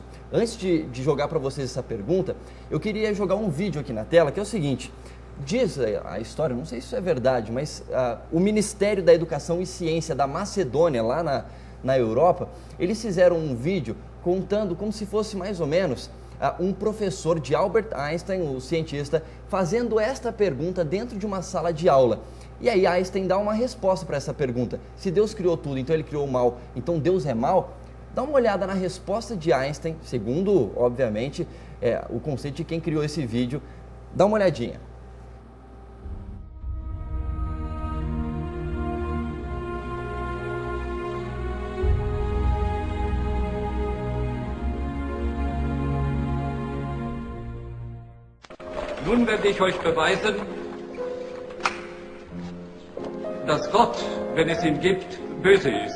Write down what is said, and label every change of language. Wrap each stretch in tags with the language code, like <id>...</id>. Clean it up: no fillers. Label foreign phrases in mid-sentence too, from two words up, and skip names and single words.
<pt>Antes de jogar para vocês essa pergunta, eu queria jogar um vídeo aqui na tela, que é o seguinte, diz a história, não sei se isso é verdade, mas o Ministério da Educação e Ciência da Macedônia, lá na Europa, eles fizeram um vídeo contando como se fosse mais ou menos um professor de Albert Einstein, o cientista, fazendo esta pergunta dentro de uma sala de aula. E aí Einstein dá uma resposta para essa pergunta. Se Deus criou tudo, então Ele criou o mal, então Deus é mal? Dá uma olhada na resposta de Einstein, segundo, obviamente, o conceito de quem criou esse vídeo. Dá uma olhadinha.</pt> <de>Nun werde ich euch beweisen, dass Gott, wenn es ihn gibt, böse ist.</de>